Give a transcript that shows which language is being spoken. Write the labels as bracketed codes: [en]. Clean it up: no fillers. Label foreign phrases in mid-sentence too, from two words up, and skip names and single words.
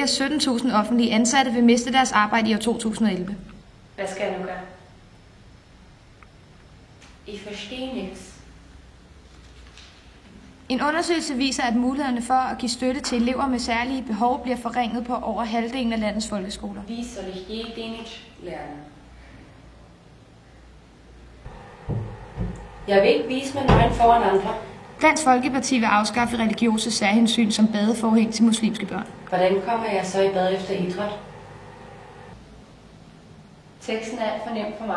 [da] 17.000 offentlige ansatte vil miste deres arbejde i år 2011. Hvad skal jeg nu gøre? I forstår nichts. En undersøgelse viser, at mulighederne for at give støtte til elever med særlige behov bliver forringet på over halvdelen af landets folkeskoler. [de] Wie soll ich je Dänisch lernen? [da] Jeg vil ikke vise mig nøgen foran andre. Dansk Folkeparti vil afskaffe religiøse særhensyn som badeforhæng til muslimske børn. Hvordan kommer jeg så i bad efter idræt? Teksten er alt for nem for mig.